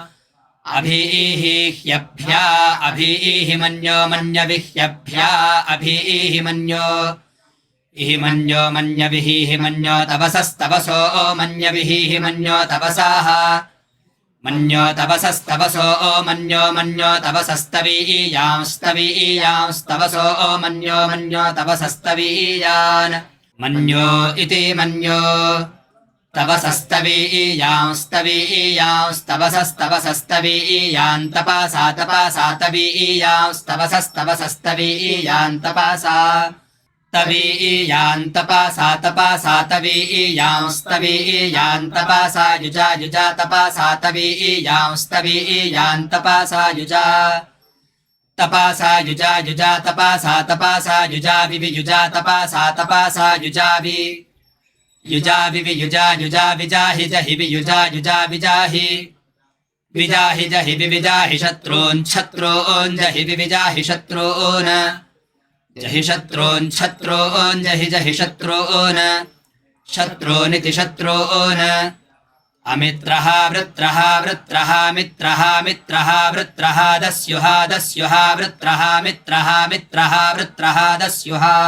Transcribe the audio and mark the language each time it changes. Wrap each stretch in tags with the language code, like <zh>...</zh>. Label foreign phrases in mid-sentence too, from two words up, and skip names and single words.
<sa>अभीह्यभ्या अभीहि मन्यो मन्यविह्यभ्या अभीहि मन्यो इहि मन्यो मन्यविहि मन्यो तपसस्तपसो मन्यविहि मन्यो तपसाः मन्यो तपसस्तपसो मन्यो मन्यो तपसस्तवीयांस्तवीयांस्तपसो मन्यो मन्यो तपसस्तवीयान् मन्यो इति मन्यो तपसस्तवीयांस्तवीयांस्तपसस्तपसस्तवीयान् तपासा तपासा तवीयांस्तपसस्तपसस्तवीयान् तपासा तवीयान् तपासा तपासा तवीयांस्तवीयान् तपासा युजा युजा तपासा तवीयांस्तवीयान् तपासा युजा तपासा युजा युजा तपासा तपासा युजा विवि युजा तपासा तपासा युजा वि युजा विवि युजा युजा विजाहि जहि वियुजा युजा विजाहि विजाहि जहि विविजाहि शत्रून् शत्रून् जहि विविजाहि शत्रून् जहि शत्रून् शत्रून् जहि जहि शत्रून् शत्रूनिति शत्रून् अमित्रः वृत्रः वृत्रः मित्रः मित्रः वृत्रः दस्युः दस्युः वृत्रः मित्रः मित्रः वृत्रः दस्युः</sa>